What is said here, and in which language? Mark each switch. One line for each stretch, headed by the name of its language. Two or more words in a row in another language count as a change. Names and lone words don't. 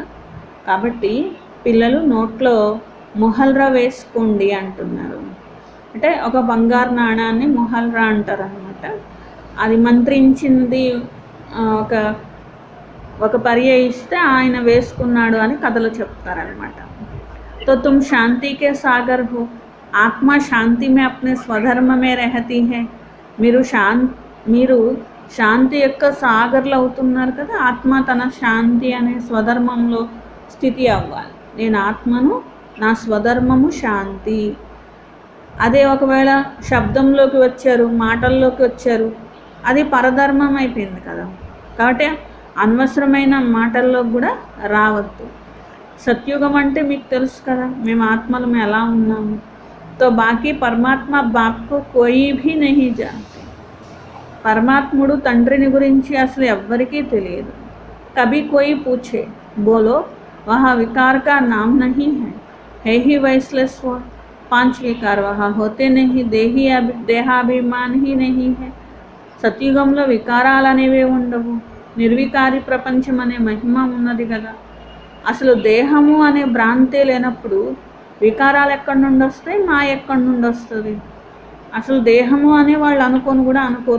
Telugu: కాబట్టి పిల్లలు నోట్లో మొహల్రా వేసుకోండి అంటున్నారు. అంటే ఒక బంగారు నాణాన్ని మొహల్రా అంటారు అనమాట. అది మంత్రించింది ఒక పర్య ఇస్తే ఆయన వేసుకున్నాడు అని కథలు చెప్తారనమాట.
Hindi: तो तुम शांति के सागर हो, आत्मा शांति में अपने स्वधर्म में रहती है.
Telugu: మీరు శాంతి యొక్క సాగర్లు అవుతున్నారు కదా. ఆత్మ తన శాంతి అనే స్వధర్మంలో స్థితి అవ్వాలి. నేను ఆత్మను, నా స్వధర్మము శాంతి. అదే ఒకవేళ శబ్దంలోకి వచ్చారు, మాటల్లోకి వచ్చారు, అది పరధర్మం అయిపోయింది కదా. కాబట్టి అనవసరమైన మాటల్లో కూడా రావద్దు. సత్యుగం అంటే మీకు తెలుసు కదా, మేము ఆత్మలు ఎలా ఉన్నాము.
Hindi: तो बाकी परमात्मा बाप को कोई भी नहीं जानते.
Telugu: పరమాత్ముడు తండ్రిని గురించి అసలు ఎవ్వరికీ తెలియదు.
Hindi: कभी कोई पूछे बोलो वहाँ विकार का नाम नहीं है ही वाइसलेस वा. 5 विकार वहाँ होते नहीं, देहाभिमान ही नहीं है.
Telugu: సత్యుగంలో వికారాలు అనేవే ఉండవు. నిర్వికారి ప్రపంచం అనే మహిమ ఉన్నది కదా. అసలు దేహము అనే భ్రాంతే లేనప్పుడు వికారాలు ఎక్కడి నుండి వస్తాయి, మా ఎక్కడి నుండి వస్తుంది. అసలు దేహము అనే వాళ్ళు అనుకోరు.